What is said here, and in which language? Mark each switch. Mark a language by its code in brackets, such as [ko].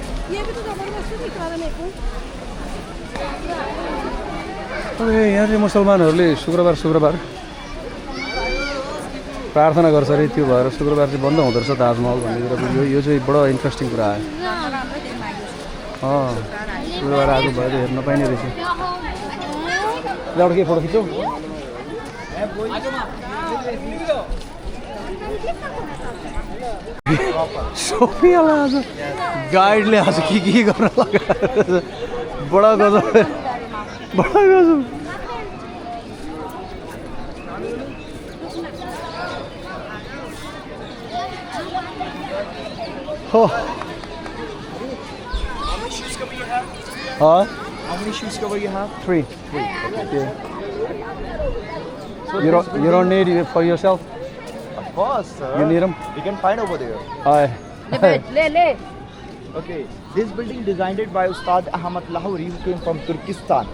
[hi] ये भी तो जबरदस्ती दिख रहा था मेरे को [ne] अरे यहाँ चाहिँ मुसलमानहरूले शुक्रबार प्रार्थना गर्छ अरे त्यो भएर शुक्रबार चाहिँ बन्द हुँदो रहेछ ताजमहल भन्ने कुरा यो चाहिँ बडो इन्ट्रेस्टिङ कुरा आयो शुक्रबार आज भयो हेर्न पाइने रहेछ एउटा के फोटो खिच्छौ सोफियालाई आज गाइडले आज के गर्न लगाएर बडा गजब बडा गजब हो [en] How many shoes cover you have? 3 yeah. You don't need it for yourself. Of course, sir. You need them. You can find over there. ले Okay, this building designed by Ustad Ahmad Lahori, who came from Turkestan.